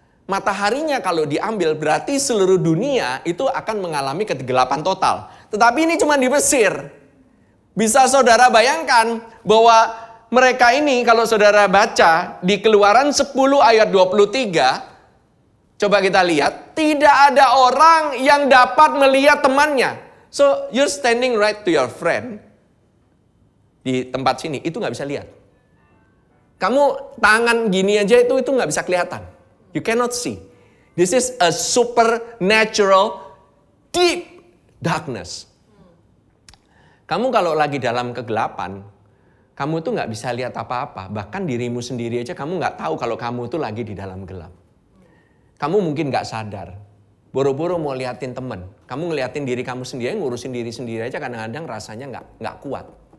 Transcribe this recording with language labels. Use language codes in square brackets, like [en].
[id] Mataharinya kalau diambil berarti seluruh dunia itu akan mengalami kegelapan total. Tetapi ini cuma di Mesir. Bisa saudara bayangkan bahwa mereka ini kalau saudara baca di Keluaran 10 ayat 23. Coba kita lihat. Tidak ada orang yang dapat melihat temannya. [en] So you're standing right to your friend. [id] Di tempat sini, itu gak bisa lihat. Kamu tangan gini aja itu gak bisa kelihatan. [en] You cannot see. This is a supernatural deep darkness. [id] Kamu kalau lagi dalam kegelapan, kamu tuh gak bisa lihat apa-apa. Bahkan dirimu sendiri aja kamu gak tahu kalau kamu tuh lagi di dalam gelap. Kamu mungkin gak sadar. Boro-boro mau liatin temen. Kamu ngeliatin diri kamu sendiri, ngurusin diri sendiri aja kadang-kadang rasanya gak kuat.